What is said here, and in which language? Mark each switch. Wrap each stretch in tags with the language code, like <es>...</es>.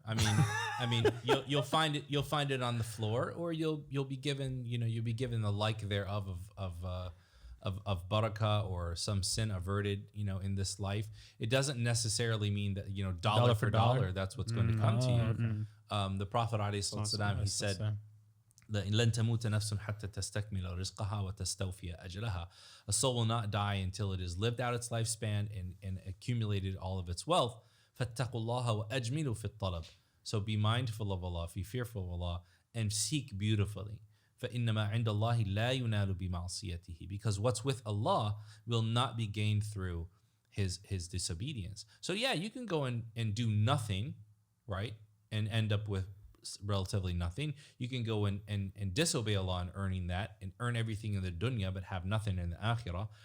<en>I mean, you'll find it on the floor, or you'll be given, you'll be given the like thereof of barakah or some sin averted, in this life. It doesn't necessarily mean that, dollar for dollar, that's what's going to come to you. The Prophet ﷺ, he said,</en> <ar>لن تموت نفس حتى تستكمل رزقها وتستوفي أجلها.</ar> <en>A soul will not die until it has lived out its lifespan and accumulated all of its wealth.</en> <ar>فاتقوا الله وأجملوا في الطلب.</ar> <en>So be mindful of Allah, be fearful of Allah, and seek beautifully.</en> <ar>فإنما عند الله لا ينال بمعصيته.</ar> <en>Because what's with Allah will not be gained through his disobedience. So yeah, you can go and do nothing, right, and end up with relatively nothing. You can go and disobey Allah and earning that and earn everything in the dunya but have nothing in the akhirah.</en>